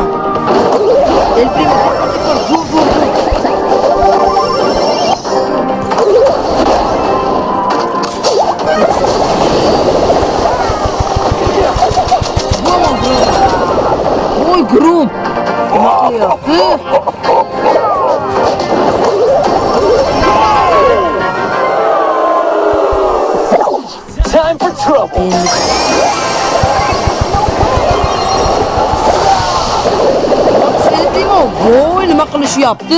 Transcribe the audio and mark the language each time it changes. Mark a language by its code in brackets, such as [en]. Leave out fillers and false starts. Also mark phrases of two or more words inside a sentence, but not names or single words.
[uz] El Primo zo'r. Voy Grom. Nima qilyapti? [en] Time for trouble. [uz] Voy, nima qilishyapti?